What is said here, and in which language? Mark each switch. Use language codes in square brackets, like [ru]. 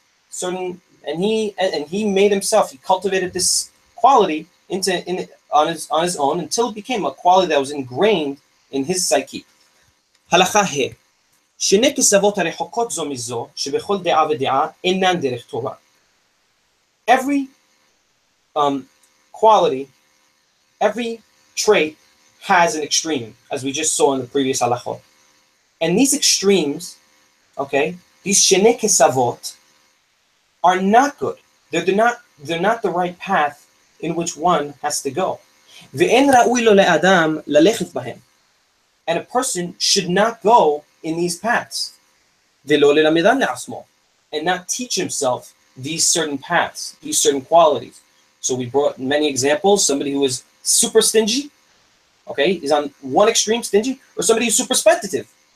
[en] Certain, and he made himself. He cultivated this quality on his own until it became a quality that was ingrained in his psyche. [he] הלכה ה' שני כסבות הרחוקות זו מזו שבכל דעה ודעה אינן דרך טובה. [en] Every quality, every trait has an extreme, as we just saw in the previous halachot. And these extremes, okay, these shene kesavot, are not good. They're not the right path in which one has to go. [he] ואין ראוי לו לאדם ללכת בהם. [en] And a person should not go in these paths. ולא ללמדן לעצמו. And not teach himself these certain paths, these certain qualities. So we brought many examples. Somebody who is super stingy, okay, is on one extreme, stingy, or somebody who's super speculative.